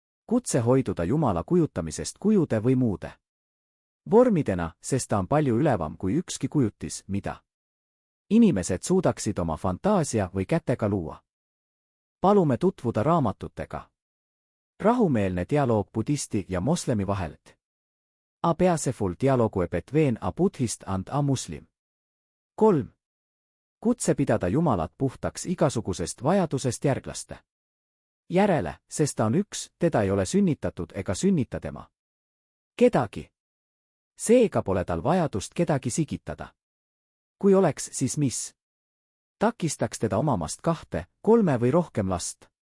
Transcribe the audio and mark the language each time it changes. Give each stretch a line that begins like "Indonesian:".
Estonian: Kutse hoiduda Jumala kujutamisest kujude või muude vormidena, sest ta on palju ülevam kui ükski kujutis, mida inimesed suudaksid oma fantaasia või kätega luua. Palume tutvuda raamatutega. Rahumeelne dialoog budisti ja moslemi vahelt.
English: A peaceful dialogue between a buddhist and a muslim.
Estonian: 3. Kutse pidada Jumalat puhtaks igasugusest vajadusest järglaste järele, sest ta on üks, teda ei ole sünnitatud ega sünnita tema kedagi. Seega pole tal vajadust kedagi sigitada. Kui oleks, siis mis takistaks teda omamast 2, 3 või rohkem last?